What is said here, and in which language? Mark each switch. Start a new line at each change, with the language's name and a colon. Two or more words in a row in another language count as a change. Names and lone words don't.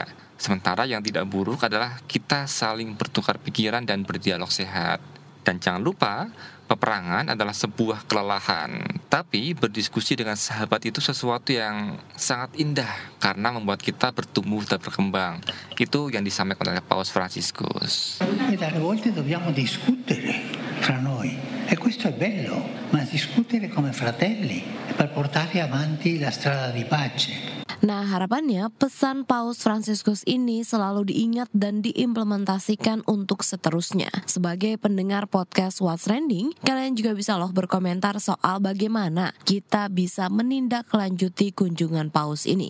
Indonesian: Sementara yang tidak buruk adalah kita saling bertukar pikiran dan berdialog sehat. Dan jangan lupa, peperangan adalah sebuah kelelahan. Tapi berdiskusi dengan sahabat itu sesuatu yang sangat indah karena membuat kita bertumbuh dan berkembang. Itu yang disampaikan oleh Paus Fransiskus.
Italian: E dalle volte dobbiamo discutere fra noi. E questo è bello, ma discutere come fratelli per portare avanti la strada di pace.
Indonesian: Nah, harapannya pesan Paus Fransiskus ini selalu diingat dan diimplementasikan untuk seterusnya. Sebagai pendengar podcast What's Trending, kalian juga bisa loh berkomentar soal bagaimana kita bisa menindaklanjuti kunjungan Paus ini.